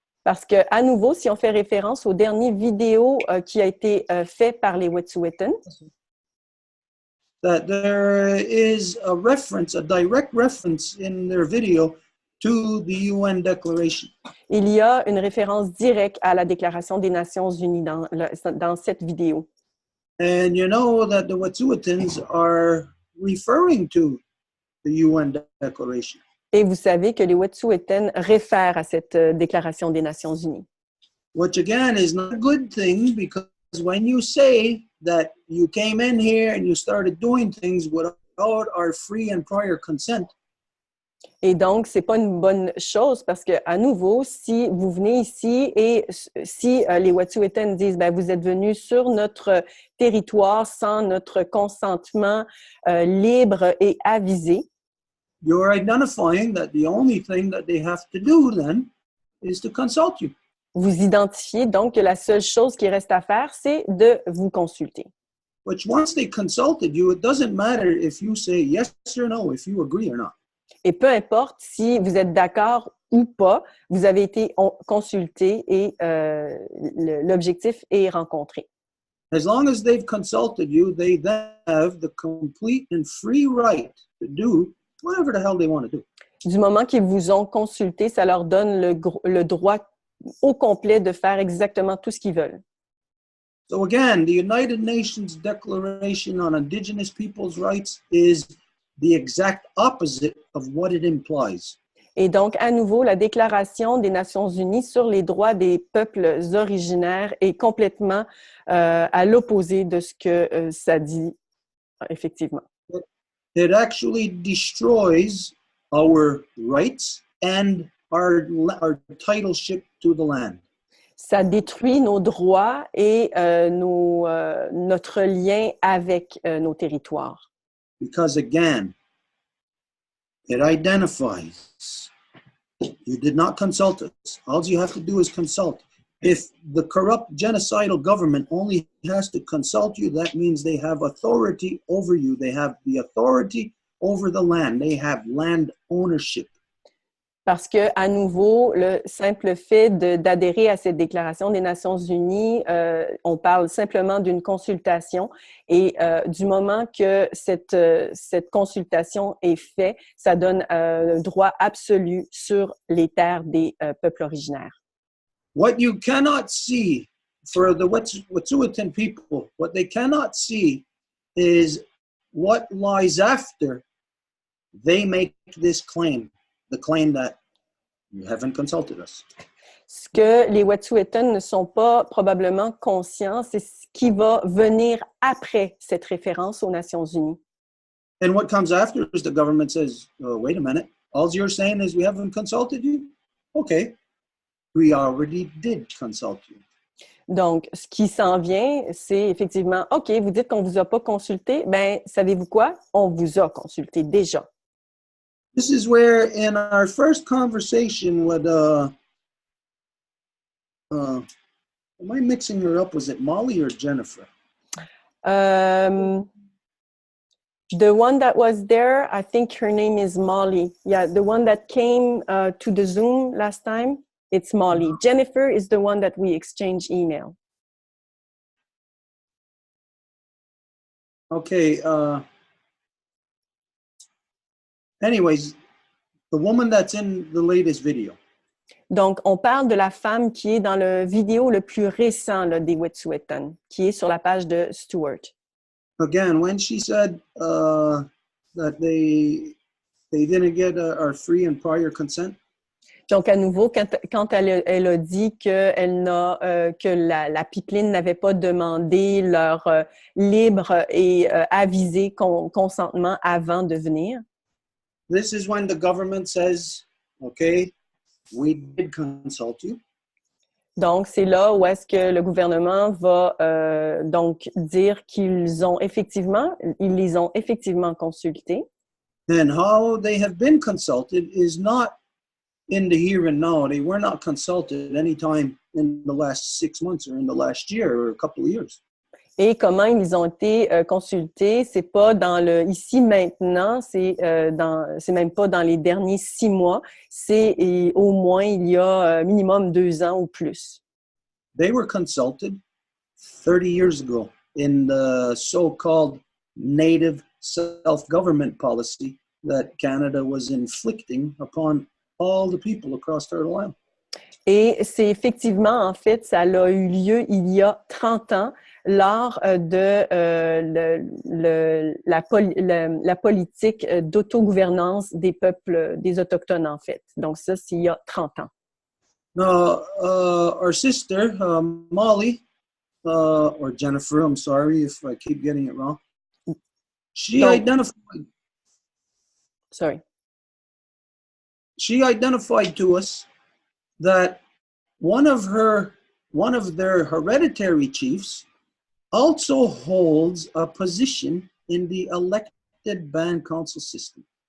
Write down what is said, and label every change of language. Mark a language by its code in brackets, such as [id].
[fr] Parce que, à nouveau, si on fait référence au dernier vidéo qui a été fait par les Wet'suwet'en, [en] that there is a reference, a direct reference in their video to the UN Declaration. [fr] il y a une référence directe à la Déclaration des Nations Unies dans cette vidéo. [en] And you know that the Wet'suwet'ens are referring to the UN Declaration. [fr] Et vous savez que les Wet'suwet'en réfèrent à cette Déclaration des Nations Unies. [en] Which again is not a good thing, because when you say that you came in here and you started doing things without our free and prior consent, [fr] Et donc, c'est pas une bonne chose parce que, à nouveau, si vous venez ici et si les Wet'suwet'en disent, ben, vous êtes venus sur notre territoire sans notre consentement libre et avisé, [en] you're identifying that the only thing that they have to do then is to consult you. [fr] vous identifiez donc que la seule chose qui reste à faire, c'est de vous consulter. [en] Which once they consulted you, it doesn't matter if you say yes or no, if you agree or not. [fr] Et peu importe si vous êtes d'accord ou pas, vous avez été consulté et l'objectif est rencontré. [en] As long as they've consulted you, they then have the complete and free right to do whatever the hell they want to do. [fr] Du moment qu'ils vous ont consulté, ça leur donne le droit au complet de faire exactement tout ce qu'ils veulent. [en] So again, the United Nations Declaration on Indigenous Peoples' Rights is the exact opposite of what it implies. [fr] Et donc, à nouveau, la Déclaration des Nations Unies sur les droits des peuples originaires est complètement à l'opposé de ce que ça dit, effectivement. [en] It actually destroys our rights and our titleship to the land. [fr] Ça détruit nos droits et notre lien avec nos territoires. [en] Because again, it identifies you did not consult us. All you have to do is consult. If the corrupt genocidal government only has to consult you, that means they have authority over you. They have the authority over the land. They have land ownership. [fr] Parce que, à nouveau, le simple fait d'adhérer à cette déclaration des Nations Unies, on parle simplement d'une consultation et du moment que cette consultation est faite, ça donne un droit absolu sur les terres des peuples originaires. [en] What you cannot see for the Wet'suwet'en people, what they cannot see is what lies after they make this claim. The claim that you haven't consulted us. [fr] Ce que les Wet'suwet'en ne sont pas probablement conscients, c'est ce qui va venir après cette référence aux Nations Unies. [en] And what comes after is the government says, wait a minute, all you're saying is we haven't consulted you? Okay, we already did consult you. [fr] Donc, ce qui s'en vient, c'est effectivement, OK, vous dites qu'on ne vous a pas consulté, bien, savez-vous quoi? On vous a consulté déjà. [en] This is where, in our first conversation with, am I mixing her up? Was it Molly or Jennifer? The one that was there, I think her name is Molly. Yeah, the one that came to the Zoom last time, it's Molly. Jennifer is the one that we exchange email. Okay. Anyways, the woman that's in the latest video. [fr] Donc, on parle de la femme qui est dans le vidéo le plus récent là, des Wet'suwet'en, qui est sur la page de Stuart. [en] Again, when she said that they didn't get our free and prior consent. [fr] Donc, à nouveau, quand elle a dit que la pipeline n'avait pas demandé leur libre et avisé consentement avant de venir. [en] This is when the government says, okay, we did consult you. [fr] Donc, c'est là où est-ce que le gouvernement va donc dire qu'ils les ont effectivement consultés. [en] And how they have been consulted is not in the here and now. They were not consulted anytime in the last 6 months or in the last year or a couple of years. [fr] Et comment ils ont été consultés, c'est pas dans le ici maintenant, c'est même pas dans les derniers 6 mois, c'est au moins il y a minimum 2 ans ou plus. [en] They were consulted 30 years ago in the so-called native self-government policy that Canada was inflicting upon all the people across Turtle Island. [fr] Et c'est effectivement, en fait, ça a eu lieu il y a 30 ans lors de la politique d'autogouvernance des peuples, des Autochtones, en fait. Donc ça, c'est il y a 30 ans. [en] Now, our sister, Molly, or Jennifer, I'm sorry if I keep getting it wrong, she identified... Sorry. she identified to us that one of their hereditary chiefs also holds a position in the elected band council system.